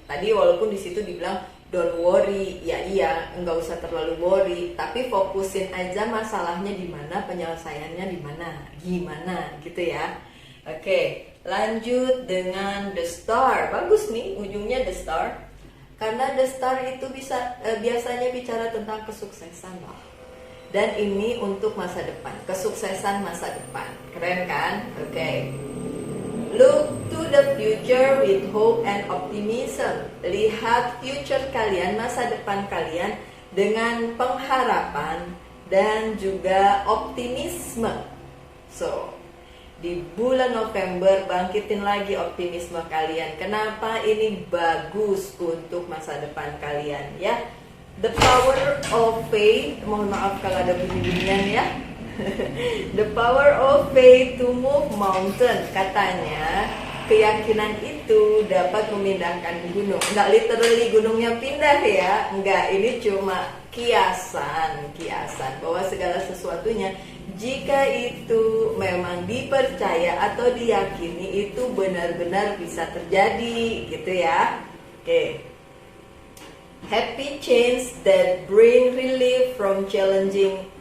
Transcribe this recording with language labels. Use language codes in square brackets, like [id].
[id] Tadi walaupun di situ dibilang [en] don't worry, [id] ya iya, nggak usah terlalu worry, tapi fokusin aja masalahnya di mana, penyelesaiannya di mana, gimana gitu ya. Oke, lanjut dengan The Star. Bagus nih ujungnya The Star, karena The Star itu biasanya bicara tentang kesuksesan loh. Dan ini untuk masa depan, kesuksesan masa depan. Keren kan? Oke. [en] Look to the future with hope and optimism. [id] Lihat future kalian, masa depan kalian dengan pengharapan dan juga optimisme. So, di bulan November bangkitin lagi optimisme kalian. Kenapa ini bagus untuk masa depan kalian ya? [en] The power of faith, [id] mohon maaf kalau ada bunyi-bunyian ya. [en] The power of faith to move mountain. [id] Katanya keyakinan itu dapat memindahkan gunung. Enggak literally gunungnya pindah ya. Enggak, ini cuma kiasan bahwa segala sesuatunya jika itu memang dipercaya atau diyakini itu benar-benar bisa terjadi gitu ya. Oke. [en] Happy change that bring relief from challenging